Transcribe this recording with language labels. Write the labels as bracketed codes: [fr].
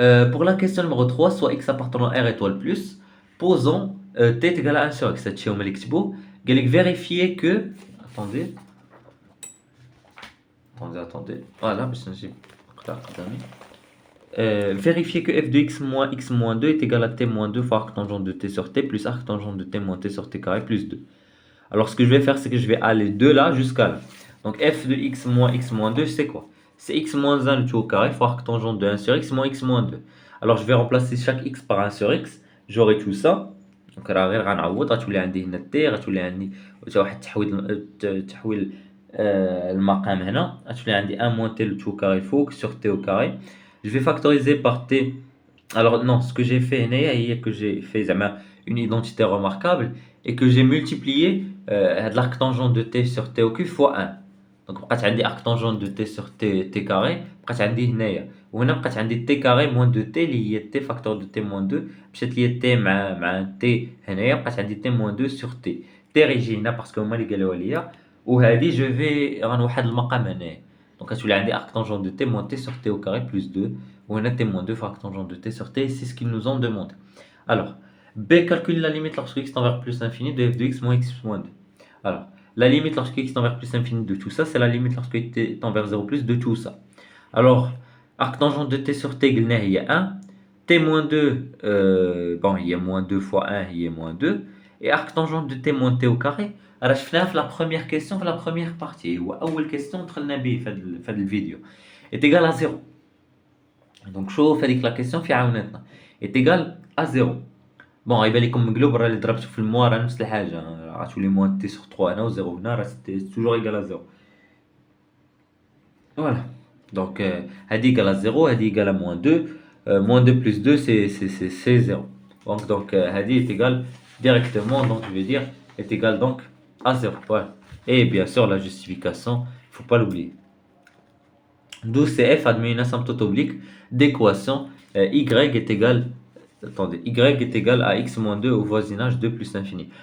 [fr] Pour la question numéro 3, soit x appartenant à R étoile plus, posons t est égal à 1 sur x. [ar] هادشي هما اللي كتبوا. قال لك vérifier que. [fr] Attendez. Attendez. [ar] Voilà, باش نجيب نقطع قدامي. [fr] Vérifier que f de x moins 2 est égal à t moins 2 fois arc tangent de t sur t plus arc tangent de t moins t sur t carré plus 2. Alors ce que je vais faire, c'est que je vais aller de là jusqu'à là. Donc f de x moins 2, c'est quoi? C'est x moins 1 le tout au carré fois arc tangent de 1 sur x moins 2. Alors je vais remplacer chaque x par 1 sur x. J'aurai tout ça. [ar] Donc راه غير غنعوض غتولي عندي هنا t غتولي عندي واحد التحويل المقام هنا غتولي عندي [fr] 1 moins t le tout au carré [ar] فوق [fr] sur t au carré. Je vais factoriser par t. Alors non, ce que j'ai fait [ar] هنايا [fr] que j'ai fait une identité remarquable et que j'ai multiplié l'arc tangent de t sur t au cube fois 1. [ar] Donc بقات عندي [fr] arc tangent de t sur t carré [ar] بقات عندي هنايا وهنا بقات عندي [fr] t carré moins 2t [ar] اللي هي [fr] t facteur de t moins 2 [ar] مشات ليا t مع t هنايا بقات عندي [fr] t moins 2 sur t. [ar] t ريجي هنا باسكو هما اللي قالوها ليا وهذه جو في غنوحد المقام هنايا. [fr] Donc tu as arc tangent de t moins t sur t au carré plus 2. Ou on a t moins 2 fois arc tangent de t sur t. C'est ce qu'ils nous ont demandé. Alors, B calcule la limite lorsque x tend vers plus l'infini de f de x moins x moins 2. Alors, la limite lorsque x tend vers plus l'infini de tout ça, c'est la limite lorsque t tend vers 0 plus de tout ça. Alors, arc tangent de t sur t, il y a 1. T moins 2, bon, il y a moins 2 fois 1, il y a moins 2. Et arc tangent de t moins t au carré. Alors, je fais la première question, la première partie. Ou la question entre le nabi fait le vidéo est égal à 0. Donc, [ar] شوف هذيك [fr] la question [ar] في عاونتنا [fr] est égal à 0. [ar] Bon, يبان لكم مقلوب راه اللي ضربته في الموا راه نفس الحاجة غتولي موان تي سور 3 هنا و 0 هنا راه [fr] toujours égal à 0. Voilà. Donc, [ar] هادي [fr] égal à 0, هادي égal à moins 2. Moins 2 plus 2 c'est 0. Donc [ar] هادي [fr] est égal directement, donc je vais dire est égal donc à 0. Voilà. Et bien sûr la justification, il faut pas l'oublier. D'où CF admet une asymptote oblique d'équation y est égal, attendez, y est égal à x moins 2 au voisinage de plus l'infini.